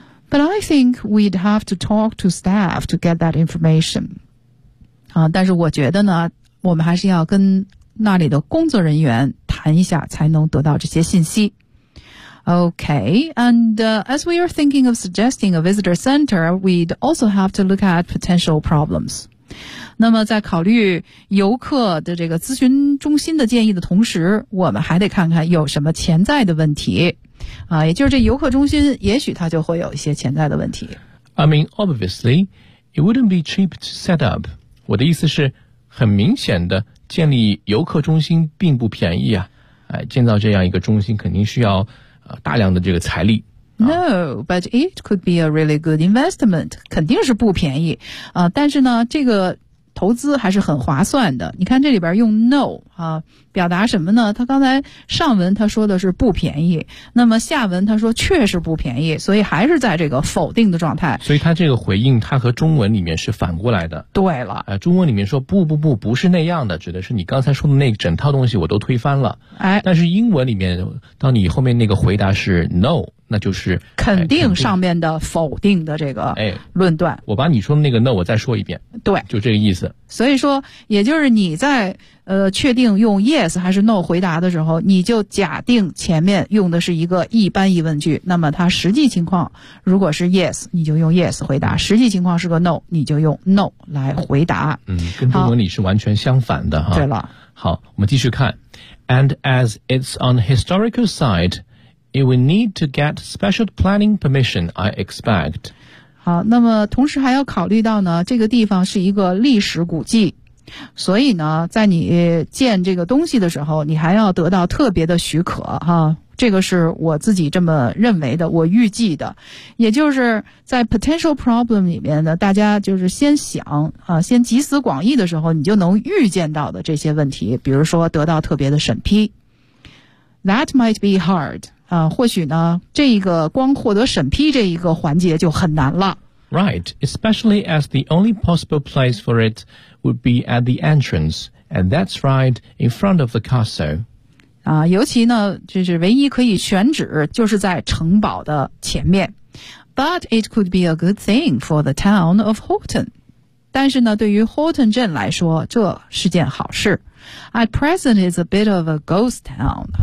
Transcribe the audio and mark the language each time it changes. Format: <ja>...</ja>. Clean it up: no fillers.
<en>But I think we'd have to talk to staff to get that information.</en> <zh>但是我觉得呢，我们还是要跟那里的工作人员谈一下，才能得到这些信息。</zh> <en>Okay, and as we are thinking of suggesting a visitor center, we'd also have to look at potential problems.</en> <zh>那么在考虑游客的这个咨询中心的建议的同时，我们还得看看有什么潜在的问题。也就是这游客中心也许它就会有一些潜在的问题。</zh> <en>I mean, obviously, it wouldn't be cheap to set up.</en> <zh>我的意思是很明显的建立游客中心并不便宜啊。建造这样一个中心肯定需要大量的这个财力。</zh> <en>No, but it could be a really good investment.</en> <zh>肯定是不便宜。但是呢这个投资还是很划算的。你看这里边用 no, 表达什么呢，他刚才上文他说的是不便宜。那么下文他说确实不便宜，所以还是在这个否定的状态。所以他这个回应他和中文里面是反过来的。对了。中文里面说不不不不是那样的，指的是你刚才说的那整套东西我都推翻了。但是英文里面当你后面那个回答是 no, 那就是肯定上面的否定的这个论断。我把你说的那个 no 我再说一遍。对。就这个意思。所以说也就是你在确定用 yes 还是 no 回答的时候，你就假定前面用的是一个一般疑问句，那么它实际情况如果是 yes 你就用 yes 回答，实际情况是个 no 你就用 no 来回答。跟中文里是完全相反的哈。对了。好，我们继续看。</zh> <en>And as it's on historical site, it will need to get special planning permission, I expect.</en> <zh>好，那么同时还要考虑到呢，这个地方是一个历史古迹，所以呢在你建这个东西的时候你还要得到特别的许可哈。这个是我自己这么认为的，我预计的。也就是在</zh> <en>potential problem</en> <zh>里面呢，大家就是先想先集思广益的时候你就能预见到的这些问题，比如说得到特别的审批。</zh> <en>That might be hard.</en> <zh>或许呢这个光获得审批这一个环节就很难了。</zh> <en>Right, especially as the only possible place for it would be at the entrance, and that's right in front of the castle.</en> <zh>尤其呢，就是唯一可以选址就是在城堡的前面。</zh> <en>But it could be a good thing for the town of Horton.</en> <zh>但是呢，对于 Horton 镇来说，这是件好事。</zh> <en>At present, it's a bit of a ghost town.</en>